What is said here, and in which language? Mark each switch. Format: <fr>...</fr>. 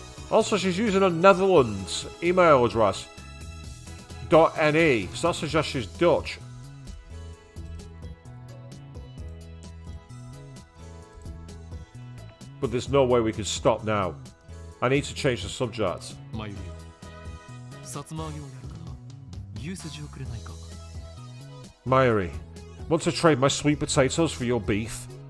<en>Also, she's using a Netherlands email address. .ne, so that suggests she's Dutch. But there's no way we can stop now. I need to change the subject.</en> <ja>マユリよ、さつま揚げをやるから牛すじをくれないか。</ja> <en>Mayuri, want to trade my sweet potatoes for your beef?</en>